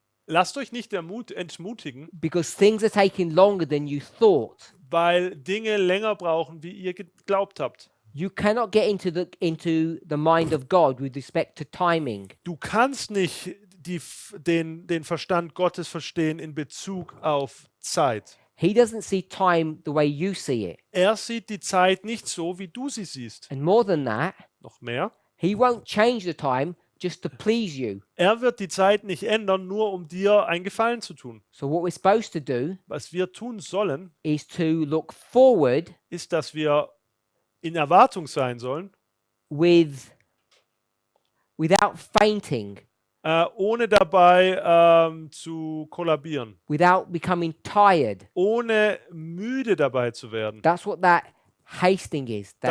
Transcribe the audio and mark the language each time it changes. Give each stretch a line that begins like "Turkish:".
German: lasst euch nicht entmutigen,
English: because things are taking longer than you thought.
German: weil Dinge länger brauchen, wie ihr geglaubt habt.
English: You cannot get into the mind of God with respect to timing.
German: Du kannst nicht den Verstand Gottes verstehen in Bezug auf Zeit.
English: He doesn't see time the way you see it.
German: Er sieht die Zeit nicht so, wie du sie siehst.
English: And more than that,
German: Noch mehr.
English: he won't change the time just to please you.
German: Er wird die Zeit nicht ändern, nur um dir einen Gefallen zu tun.
English: So what we're supposed to do
German: Was wir tun sollen,
English: is to look forward
German: ist, dass wir in Erwartung sein sollen,
English: without fainting,
German: ohne dabei zu kollabieren,
English: without becoming tired.
German: ohne müde dabei zu werden.
English: That's what that hasting is, that